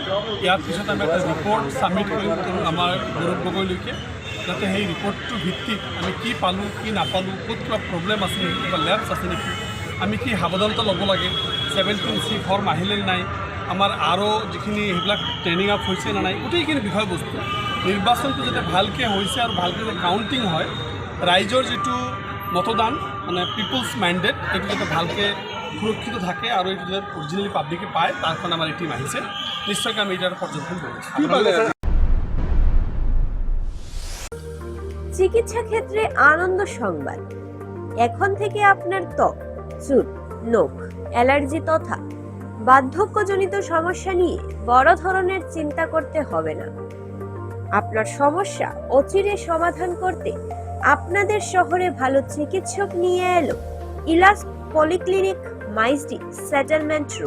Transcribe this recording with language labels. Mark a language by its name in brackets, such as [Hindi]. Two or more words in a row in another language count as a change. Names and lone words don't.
[Assamese] ইয়াৰ পিছত আমি এটা ৰিপৰ্ট ছাবমিট কৰিম আমাৰ গৌৰৱ গগৈলৈকে, যাতে সেই ৰিপৰ্টটোৰ ভিত্তিত আমি কি পালোঁ কি নাপালোঁ, ক'ত কিবা প্ৰব্লেম আছে নেকি, কিবা লেবছ আছে নেকি, আমি কি সাৱধানতা ল'ব লাগে, 17C ফৰ্ম আহিলে নাই, আমাৰ আৰু যিখিনি সেইবিলাক ট্ৰেইনিং আপ হৈছে নে নাই, গোটেইখিনি বিষয়বস্তু নিৰ্বাচনটো যাতে ভালকৈ হৈছে আৰু ভালকৈ যাতে কাউণ্টিং হয়, ৰাইজৰ যিটো মতদান মানে [English] people's mandate [Assamese] এইটো যাতে ভালকৈ সুৰক্ষিত থাকে আৰু এইটো যাতে অৰিজিনেলি পাব্লিকে পায়, তাৰ কাৰণে আমাৰ এই টীম আহিছে। নিশ্চয়কৈ আমি এটাৰ পৰ্যবেক্ষণ কৰিছোঁ। [Bangla] চিকিৎসা ক্ষেত্রে আনন্দ সংবাদ। এখন থেকে আপনার ত্বক, চুল, নখ, অ্যালার্জি তথা বার্ধক্যজনিত সমস্যা নিয়ে বড় ধরনের চিন্তা করতে হবে না। আপনার সমস্যা অচিরে সমাধান করতে আপনাদের শহরে ভালো চিকিৎসক নিয়ে এলো ইলাস পলিক্লিনিক, মাইজদি, সেটেলমেন্ট রোড।